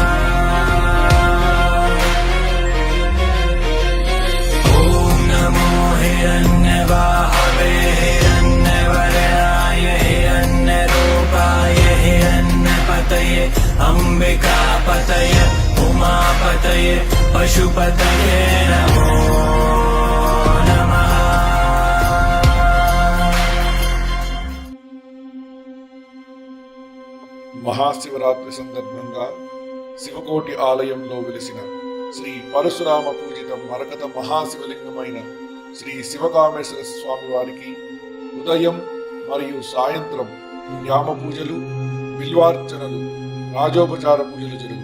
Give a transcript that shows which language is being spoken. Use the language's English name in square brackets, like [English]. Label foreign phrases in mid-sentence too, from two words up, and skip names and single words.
[Sanskrit] ॐ नमो हिरण्यबाहवे हिरण्यवर्णाय हिरण्यरूपाय हिरण्यपतये अम्बिकापतय उमापतये पशुपतये नमो [Telugu] మహాశివరాత్రి సందర్భంగా శివకోటి ఆలయంలో వెలిసిన శ్రీ పరశురామ పూజిత మరకత మహాశివలింగమైన శ్రీ శివకామేశ్వర స్వామి వారికి ఉదయం మరియు సాయంత్రం యామ పూజలు బిల్వార్చనలు రాజోపచార పూజలు జరుగును.